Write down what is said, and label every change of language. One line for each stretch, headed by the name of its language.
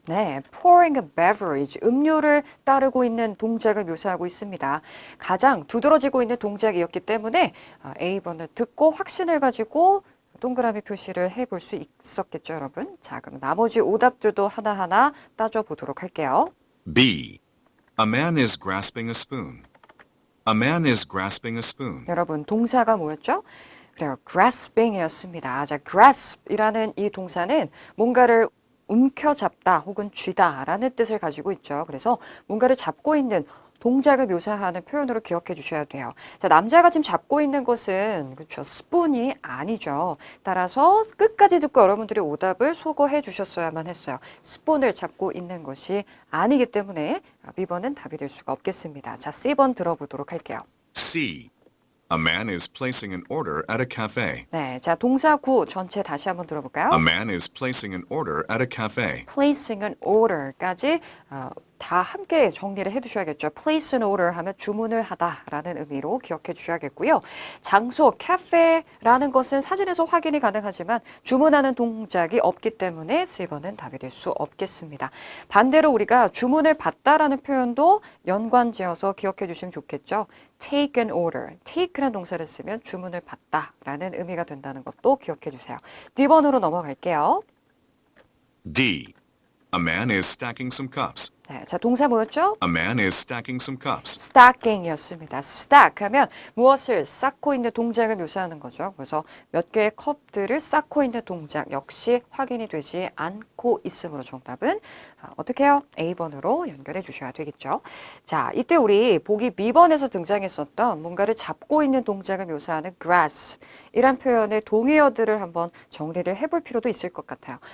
Korean: 네,
English: pouring a beverage,
Korean: 음료를 따르고 있는 동작을 묘사하고 있습니다. 가장 두드러지고 있는 동작이었기 때문에 A번을 듣고 확신을 가지고 동그라미 표시를 해볼 수 있었겠죠, 여러분? 자, 그럼 나머지 오답들도 하나하나 따져보도록 할게요.
English: B. A man is grasping a spoon. A man is grasping a spoon.
Korean: 여러분, 동사가 뭐였죠? 그래요, grasping이었습니다. 자, grasp이라는 이 동사는 뭔가를 움켜잡다 혹은 쥐다라는 뜻을 가지고 있죠. 그래서 뭔가를 잡고 있는 동작을 묘사하는 표현으로 기억해 주셔야 돼요. 자, 남자가 지금 잡고 있는 것은 그렇죠, 스푼이 아니죠. 따라서 끝까지 듣고 여러분들이 오답을 소거해 주셨어야만 했어요. 스푼을 잡고 있는 것이 아니기 때문에 B번은 답이 될 수가 없겠습니다. 자, C번 들어보도록 할게요.
English: C. A man is placing an order at a cafe.
Korean: 네, 자, 동사 구 전체 다시 한번 들어볼까요?
English: A man is placing an order at a cafe. placing an order
Korean: 까지 다 함께 정리를 해두셔야겠죠.
English: place an order
Korean: 하면 주문을 하다라는 의미로 기억해 주셔야겠고요. 장소, 카페라는 것은 사진에서 확인이 가능하지만 주문하는 동작이 없기 때문에 C번은 답이 될 수 없겠습니다. 반대로 우리가 주문을 받다라는 표현도 연관지어서 기억해 주시면 좋겠죠.
English: take an order,
Korean: take라는 동사를 쓰면 주문을 받다라는 의미가 된다는 것도 기억해 주세요. D번으로 넘어갈게요.
English: D. A man is stacking some cups.
Korean: 네, 자, 동사 뭐였죠?
English: A man is stacking some cups.
Korean: stacking이었습니다. stack 하면 무엇을 쌓고 있는 동작을 묘사하는 거죠. 그래서 몇 개의 컵들을 쌓고 있는 동작 역시 확인이 되지 않고 있으므로 정답은 어떻게 해요? A번으로 연결해 주셔야 되겠죠. 자, 이때 우리 보기 B번에서 등장했었던 뭔가를 잡고 있는 동작을 묘사하는 grasp 이란 표현의 동의어들을 한번 정리를 해볼 필요도 있을 것 같아요.